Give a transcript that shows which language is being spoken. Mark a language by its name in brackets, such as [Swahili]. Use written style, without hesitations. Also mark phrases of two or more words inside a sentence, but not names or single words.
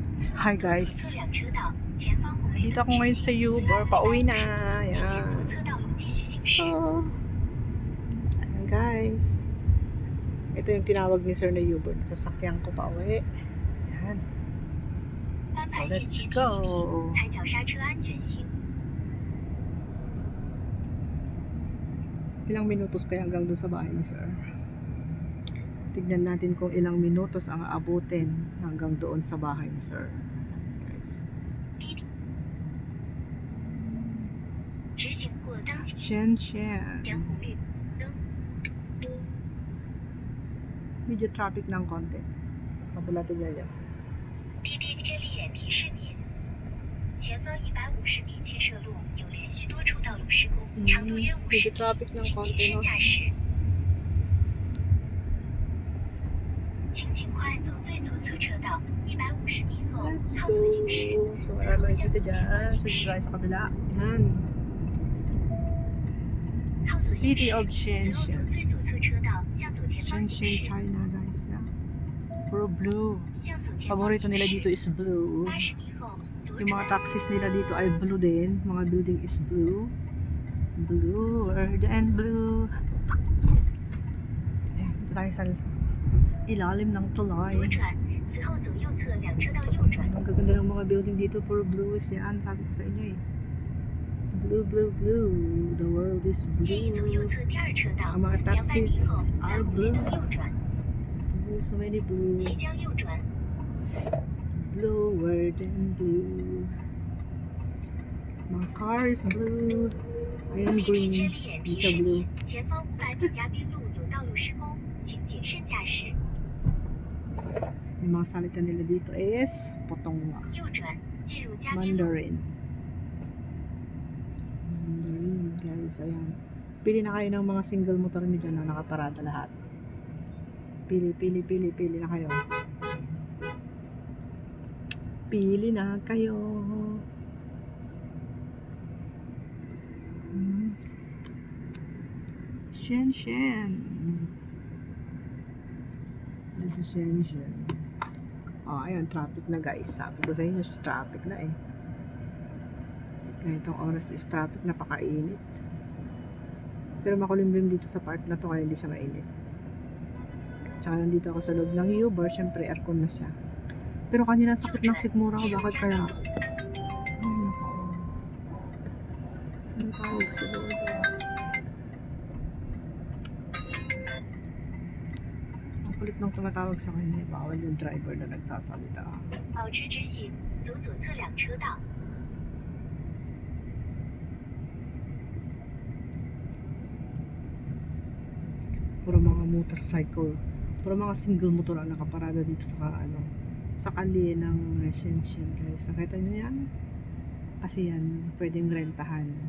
[Filipino] Hi guys, dito ako ngayon sa Uber, pauwi na. Ayan. So, ayan guys, ito yung tinawag ni Sir na Uber, sasakyan ko pauwi. Ayan. [English] So let's go. [Filipino] Ilang minutos kaya hanggang doon sa bahay ni Sir? Tignan natin kung ilang minutos ang aabutin hanggang doon sa bahay ni Sir. Guys. Shenzhen. Medyo traffic ng konti. Sa kabila tignan niyo. [Chinese] 滴滴千里眼提示您，前方150米建设路有连续多处道路施工，长度约50米，请谨慎驾驶。请尽快走最左侧车道，150米后靠左行驶，随后向左前方行驶。 [Filipino] sa kabila. Yan. [Chinese] 靠左行 [English] City [Chinese] 驶， [English] of [Chinese] 随后走 [English] Shenzhen. [Chinese] 最左侧车道向左前方行 [English] Shenzhen, [Chinese] 驶， [Filipino] China guys. Puro blue. [Chinese] 向左前方 [Filipino] Paborito [Chinese] 行 [Filipino] nila [Chinese] 驶 [Filipino] dito [English] is blue. [Chinese] ，80米后左 [Filipino] Yung mga [Chinese] 转。 [Filipino] taxis nila dito ay blue din. [English] Mga building is blue. Bluer than blue. [Filipino] Ayan, dito tayo sa ilalim ng tulay. [Chinese] 左转，随后走右侧两车道右转。 [Filipino] Ang gaganda ng mga building dito, puro blue yan. Sabi ko sa inyo eh. [English] Blue, blue, blue. The world is [Chinese] 建议走右 [English] blue. [Chinese] 侧第二车道， [Filipino] Ang mga [Chinese] 200 [English] taxis [Chinese] 米后在 [English] are [Chinese] 红绿 [English] blue. [Chinese] 灯右转， [English] Blue, so many blue. [Chinese] 即将右转。 [English] Bluer than blue. My car is blue. [Filipino] Ayun, [Chinese] 滴滴 [Filipino] green. [Chinese] 千里眼 [Filipino] Di [Chinese] 提 [Filipino] siya [Chinese] 示 [Filipino] blue. [Chinese] 您，前方500米嘉宾路有道路施工，请谨慎驾驶。 [Filipino] Yung mga salita nila dito is Potonga. [Chinese] 右转，进入嘉宾路。 [Filipino] Mandarin. Mandarin, guys. Ayan. Pili na kayo ng mga single motor nyo dyan na nakaparada lahat. Pili, pili, pili, pili na kayo. Pili na kayo. Shenzhen. [English] This is Shenzhen. [Filipino] Oh, ayun, traffic na guys. Sabi ko sa inyo, traffic na eh. Ganitong oras [English] is traffic, [Filipino] napakainit. Pero makulimlim dito sa part na to kaya hindi siya mainit. Tsaka nandito ako sa loob ng Uber, syempre aircon na siya. Pero kanina sakit ng sikmura ko, bakit kaya? Ay, nako. Ano tawag siguro? Ang kulit nung tumatawag sa kanya, bawal yung driver na nagsasalita. [Chinese] 保持直行，走左侧两车道。 [Filipino] Puro mga motorcycle, puro mga single motor ang nakaparada dito sa sa kali ng Shenzhen guys. Nakita nyo yan? Kasi yan, pwedeng rentahan.